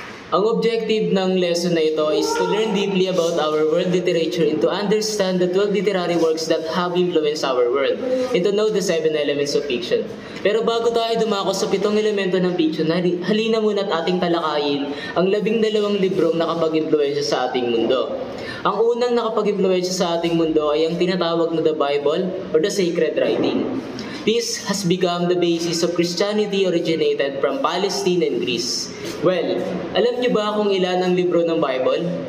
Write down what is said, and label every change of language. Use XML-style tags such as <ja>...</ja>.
<en>Ang objective ng lesson na ito is to learn deeply about our world literature and to understand the 12 literary works that have influenced our world and to know the 7 elements of fiction.</en> <tl>Pero bago tayo dumako sa 7 elemento ng fiction, halina muna at ating talakayin ang 12 librong nakapag-impluwensya sa ating mundo. Ang unang nakapag-impluwensya sa ating mundo ay ang tinatawag na</tl> <en>the Bible or the Sacred Writing. This has become the basis of Christianity originated from Palestine and Greece.</en> <tl>Well, alam niyo ba kung ilan ang libro ng Bible?</tl>